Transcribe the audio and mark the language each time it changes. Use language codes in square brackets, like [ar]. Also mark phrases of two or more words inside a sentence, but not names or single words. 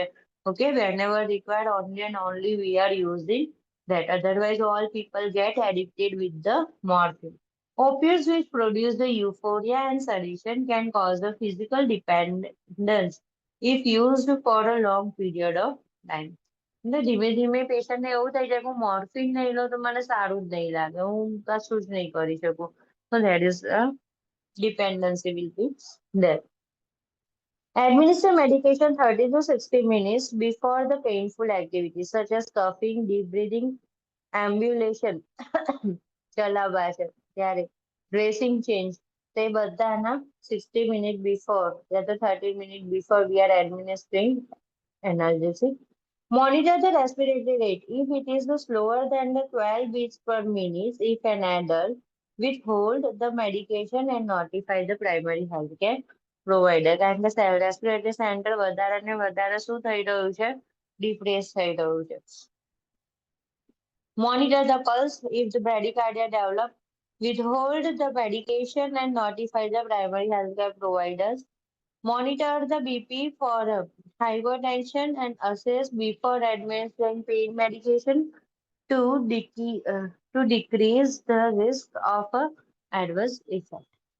[en] Okay, whenever required, only and only we are using that. Otherwise, all people get addicted with the morphine. Opioids which produce the euphoria and sedation can cause the physical dependence if used for a long period of time. [gu] એટલે ધીમે ધીમે પેશન્ટને એવું થઈ જાય કે હું મોર્ફિન નહીં લો તો મને સારું જ નહીં લાગે, હું કશું જ નહીં કરી શકું. [en] So that is a dependency will be there. Administer medication 30 to 60 minutes before the painful activities such as coughing, deep breathing, ambulation, [gu] ચલાવવા છે ત્યારે [en] dressing change [gu] તે બધાના [en] 60 minutes before [hi] या तो [en] 30 minutes before we are administering analgesic. Monitor the respiratory rate. If it is slower than the 12 beats per minute, if an adult, withhold the medication and notify the primary healthcare provider. [gu] કારણ કે [en] respiratory center [gu] વધારે ને વધારે શું થઈ રહ્યું છે? ડિપ્રેસ થઈ રહ્યું છે. [en] Monitor the pulse. If the bradycardia develop, withhold the medication and notify the primary healthcare providers. Monitor the BP for hypertension and assess before administering pain medication to decrease the risk of adverse effect.